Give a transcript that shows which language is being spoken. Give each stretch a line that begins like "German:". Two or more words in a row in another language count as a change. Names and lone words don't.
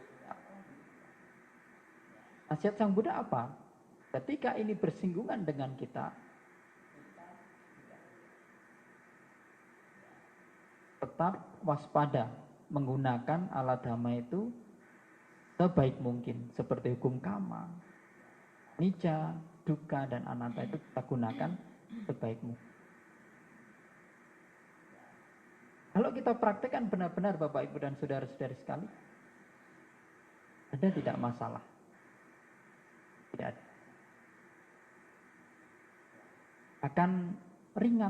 Indonesian: Nasihat Sang Buddha apa? Ketika ini bersinggungan dengan kita, tetap waspada menggunakan alat dhamma itu sebaik mungkin. Seperti hukum
Pali: kama, anicca, dukkha,
Indonesian: dan anatta itu kita gunakan sebaik mungkin. Kalau kita praktekkan benar-benar Bapak Ibu dan saudara-saudari sekali, ada tidak masalah? Tidak ada. Akan ringan.